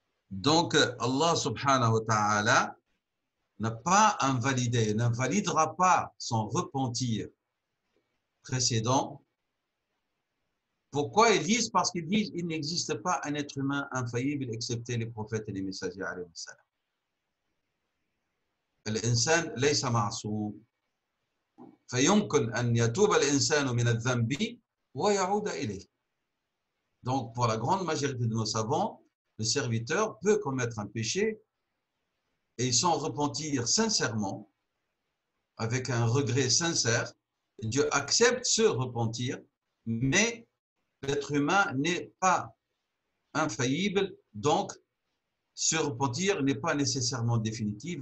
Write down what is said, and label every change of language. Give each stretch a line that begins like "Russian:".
French: Donc, Allah subhanahu wa ta'ala n'a pas invalidé, n'invalidera pas son repentir précédent. Pourquoi ils disent? Parce qu'ils disent qu'il n'existe pas un être humain infaillible excepté les prophètes et les messagers alayhi salam.
Arabic: الإنسان ليس معصوم فيمكن أن يتوب الإنسان من الذنب ويعود إليه.
French: Donc, pour la grande majorité de nos savants, le serviteur peut commettre un péché et s'en repentir sincèrement, avec un regret sincère. Dieu accepte ce repentir, mais l'être humain n'est pas infaillible, donc ce repentir n'est pas nécessairement définitif.